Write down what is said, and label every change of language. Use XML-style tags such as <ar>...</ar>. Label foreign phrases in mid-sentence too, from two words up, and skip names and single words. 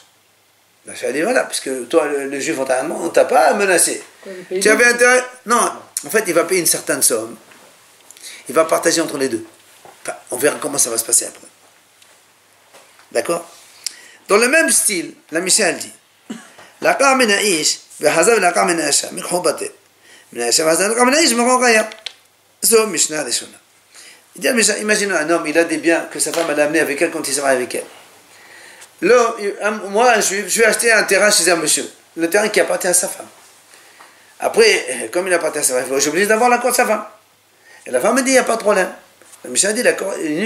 <fr>Là, je dit voilà, parce que toi, le juif, on ne t'a pas menacé. Tu avais intérêt. Non, en fait, il va payer une certaine somme. Il va partager entre les deux. Enfin, on verra comment ça va se passer après. D'accord? Dans le même style, la Mishnah dit</fr> <he>לקח מן האיש וחזר ולקח מן האישה, מקחו בטל. מן האישה וחזר ולקח מן האיש, מקחו חייב. זו משנה ראשונה.</he> <fr>Imaginons un homme, il a des biens que sa femme a amené avec elle quand il sera avec elle. Là, moi, je vais acheter un terrain chez un monsieur, le terrain qui appartient à sa femme. Après, comme il appartient à sa femme, je suis obligé d'avoir l'accord de sa femme. Et la femme me dit, il n'y a pas de problème. Le monsieur a dit, l'accord est nul.</fr>